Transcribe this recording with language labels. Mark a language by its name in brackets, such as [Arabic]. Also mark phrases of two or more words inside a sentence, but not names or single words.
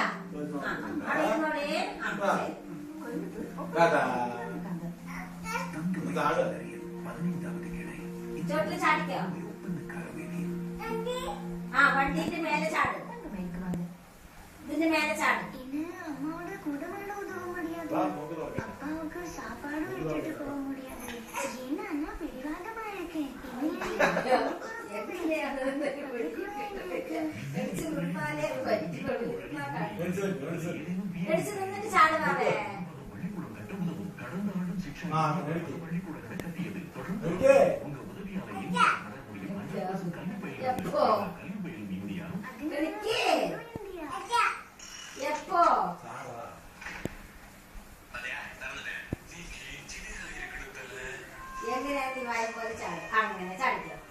[Malayalam] അവിടെ ഇരുന്നോളേ. ചോട്ടില് ചാടിക്കോ. ആ വണ്ടീന്റെ മേലെ ചാട്. ഇതിന്റെ മേലെ ചാട്. [Tamil] அப்பாவுக்கு சாப்பாடு விட்டுட்டு போக முடியாது. என்ன அண்ணா பிடிவாத பாருக்கே. [Malayalam] നിന്നിട്ട് ചാടുവാവേ. എപ്പോ എപ്പോ എങ്ങനെയാ നീ വായ പോലെ ചാടി? അങ്ങനെ ചാടിക്കോ.